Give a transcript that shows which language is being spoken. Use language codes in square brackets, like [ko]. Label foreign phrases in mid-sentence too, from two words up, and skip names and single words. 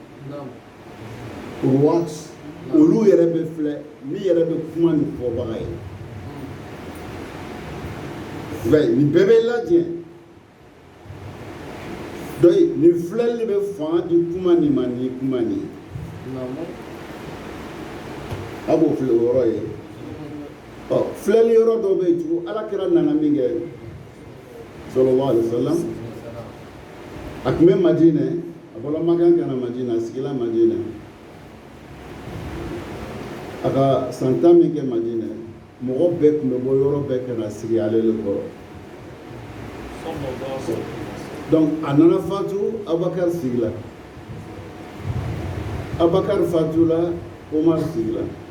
[bm] ruwat olu yɛrɛ bɛ filɛ min yɛrɛ bɛ kuma nin fɔbaga ye nin bɛɛ bɛ lajɛ donc nin filɛli bɛ fanga di kuma nin ma ni kuma nin ye a b'o filɛ o yɔrɔ ye filɛli yɔrɔ dɔ bɛ yen tugun alakira nana min kɛ [ar] صلى الله عليه وسلم [bm] a tun bɛ Madinɛ a bɔra Makan ka na Madinɛ a sigila Madinɛ a ka san 10 min kɛ Madinɛ mɔgɔ bɛɛ tun bɛ bɔ yɔrɔ bɛɛ ka na sigi ale le kɔrɔ donc a nana fatu Abubakar sigila Abubakar fatula Omar sigila